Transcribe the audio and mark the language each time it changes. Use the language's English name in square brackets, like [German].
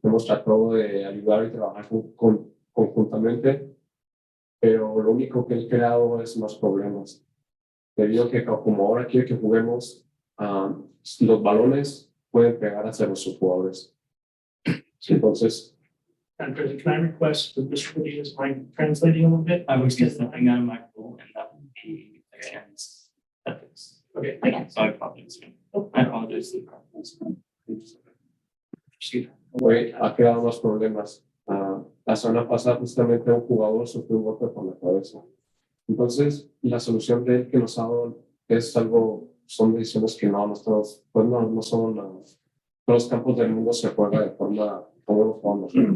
[Spanish] Hemos tratado de ayudar y trabajar conjuntamente, pero lo único que he creado es más problemas. Debido a que como ahora quiere que juguemos, los balones pueden pegar hacia nuestros jugadores. Entonces, [English] And can I request that Mr. Padilla mind translating a little bit? I was just thinking out of my role, and that would be against ethics. Okay. Okay. So I apologize. I apologize to the conference. [Spanish] hoy ha creado más problemas. La semana pasada justamente un jugador sufrió un golpe por la cabeza. Entonces, la solución de él que nos ha dado es algo, son decisiones que no todos, pues no son, todos los campos del mundo se juega de forma como los jugamos.